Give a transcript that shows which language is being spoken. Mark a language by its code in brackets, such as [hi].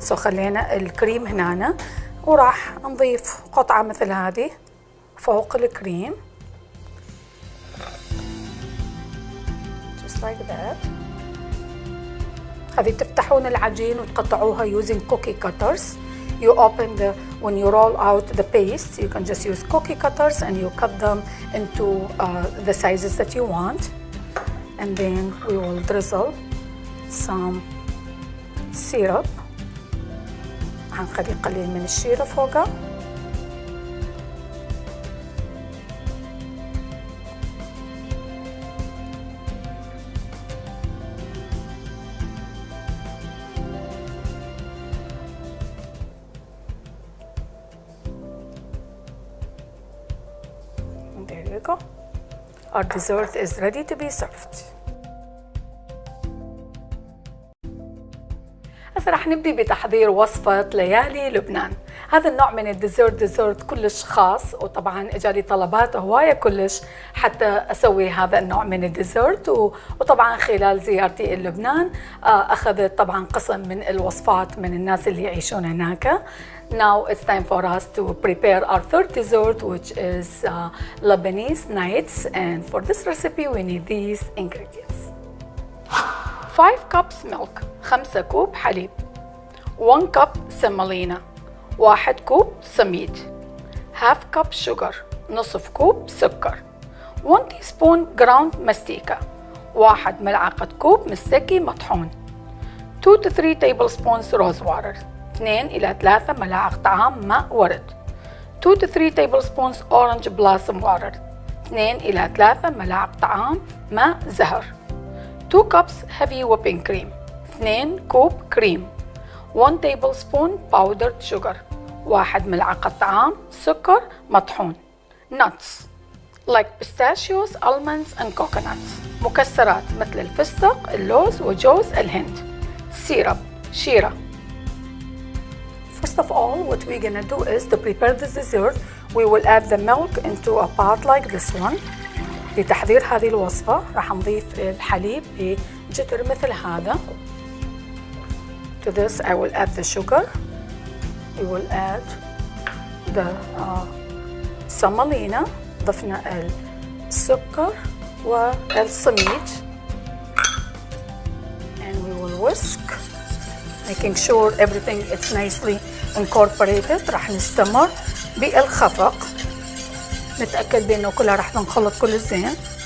[ar] خلينا الكريم هنا وراح نضيف قطعة مثل هذه فوق الكريم. [en] like that. [ar] هذه تفتحون العجين وتقطعوها [en] using cookie cutters. You open when you roll out the paste, you can just use cookie cutters and you cut them into the sizes that you want. And then we will drizzle some syrup. [ar] هنخلي قليل من الشيرة فوقها. [en] There you go. Our dessert is ready to be served. [ar] هسه رح نبدي بتحضير وصفة ليالي لبنان. هذا النوع من ديزرت كلش خاص، وطبعا اجالي طلبات هواية كلش حتى اسوي هذا النوع من الديزرت، وطبعا خلال زيارتي لبنان اخذت طبعا قسم من الوصفات من الناس اللي يعيشون هناك. [en] Now it's time for us to prepare our third dessert, which is Lebanese nights, and for this recipe we need these ingredients. 5 cups milk، [ar] 5 كوب حليب، [en] 1 cup semolina، [ar] 1 كوب سميد، [en] half cup sugar، [ar] نصف كوب سكر، [en] 1 teaspoon ground [ar] مستيكة، 1 ملعقة كوب مستكي مطحون، [en] 2 to 3 tablespoons rose water، [ar] 2 إلى 3 ملاعق طعام ماء ورد، [en] 2 to 3 tablespoons orange blossom water، [ar] 2 إلى 3 ملاعق طعام ماء زهر، [en] 2 cups heavy whipping cream، [ar] 2 كوب كريم، [en] 1 tablespoon powdered sugar، [ar] 1 ملعقة طعام سكر مطحون، [en] nuts like pistachios, almonds and coconuts، [ar] مكسرات مثل الفستق، اللوز وجوز الهند، [en] syrup شيرة. First of all, what we're gonna do is to prepare this dessert. We will add the milk into a pot like this one. [ar] لتحضير هذه الوصفة راح نضيف الحليب بجدر مثل هذا. [en] To this I will add the sugar. We will add the semolina. [ar] ضفنا السكر والسميد. [en] And we will whisk making sure everything is nicely incorporated. [ar] راح نستمر بالخفق، نتأكد بأنه كلها راح نخلط كل زين.